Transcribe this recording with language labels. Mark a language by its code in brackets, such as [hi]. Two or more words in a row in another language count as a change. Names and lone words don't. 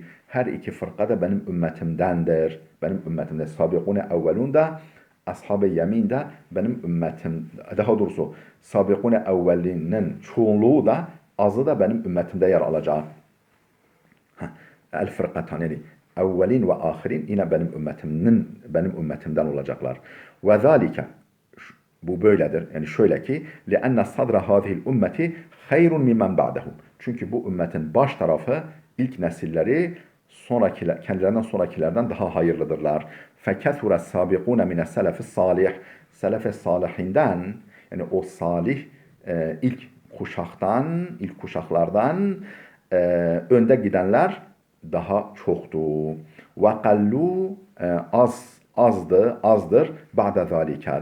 [tr] Her iki fırka da benim ümmetimdendir. Benim ümmetimde [ar] سابقون أولون [tr] da Ashab-ı Yemin de benim ümmetim, daha doğrusu sabikune evvelinin çoğunluğu da azı da benim ümmetimde yer alacak. [ar] الفرقتان [tr] yani evvelin ve ahirin yine benim ümmetimden olacaklar. [ar] وذلك [tr] bu böyledir. Yani şöyle ki [ar] لِأَنَّ صَدْرَ هَذِهِ الْاُمَّةِ خَيْرٌ مِمَّنْ بَعْدَهُمْ. [tr] Çünkü bu ümmetin baş tarafı, ilk nesilleri kendilerinden sonrakilerden daha hayırlıdırlar. [ar] فَكَثُرَ السَّابِقُونَ مِنَ السَّلَفِ الصَّالِحِ. [tr] Selef-i salihinden yani o salih ilk kuşaklardan önde gidenler daha çoktu. وَقَلُّوا azdır. [ar] بعد ذلك.